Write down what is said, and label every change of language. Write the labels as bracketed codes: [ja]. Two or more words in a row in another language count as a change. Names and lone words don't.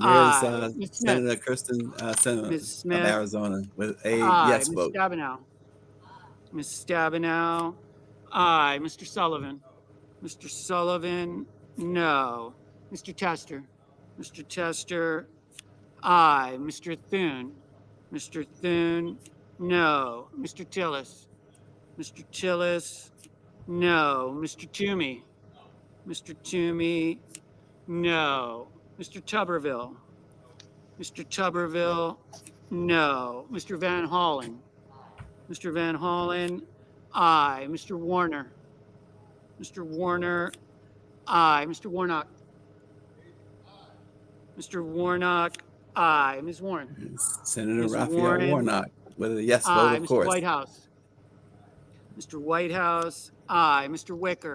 [en] aye. Ms. Smith. Senator Kirsten Sinema Ms. of Smith, Arizona with a aye. yes Ms. vote. Stabenow. Ms. Stabenow, aye. Mr. Sullivan. Mr. Sullivan, no. Mr. Tester. Mr. Tester, aye. Mr. Thune. Mr. Thune, no. Mr. Tillis. Mr. Tillis, no. Mr. Toomey. Mr. Toomey, no. Mr. Tuberville. Mr. Tuberville, no. Mr. Van Hollen. Mr. Van Hollen, aye. Mr. Warner. Mr. Warner, aye. Mr. Warnock. Mr. Warnock, aye. Ms. Warren. Senator Ms. Raphael Warren, Warnock with a yes vote, aye. of Mr. course. Whitehouse. Mr. Whitehouse, aye. Mr. Wicker.